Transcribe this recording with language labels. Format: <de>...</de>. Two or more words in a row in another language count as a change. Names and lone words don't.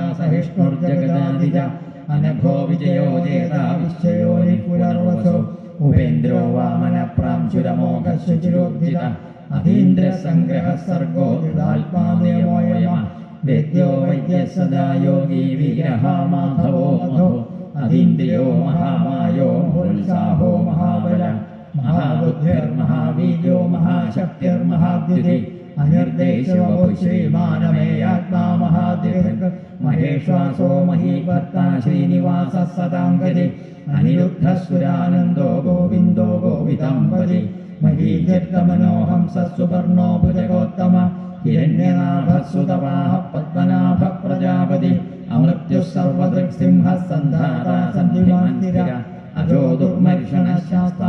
<sa>सहिष्णुर्जगदादिज अनघो विजयो जेता विश्वयोनिपुनर्वसो उपेन्द्रो वामनप्रांशुरमोघशुचिरोज्जित अधीन्द्रसङ्ग्रहः सर्गो दुरात्मा नियमोऽयमः वेद्यो वैद्यः सदा योगी वीरः माधवो मधो अधीन्द्रियो महामायो होल्साहो महाबल महाबुद्धिर्महावीर्यो महाशक्तिर्महाद्युति अनिर्देशो श्रीमानमेयात्मा महाद्युतिर् മഹേശ്വാസോ മഹീഭർത്താ ശ്രീനിവാസ സദാംഗതി അനിരുദ്ധസുരാനന്ദോ ഗോവിന്ദോ ഗോവിതാംബതി മഹീചിത്തമനോഹംസ സുവർണോ ഭുജഗോത്തമ ഹിരണ്യനാഭസുതവാഹ പത്മനാഭ പ്രജാപതി അമൃത്യുഃ സർവദൃക്സിംഹ സന്ധാതാ സന്ധിമാന്തിര അജോ ദുർമർഷണശാസ്താ</sa>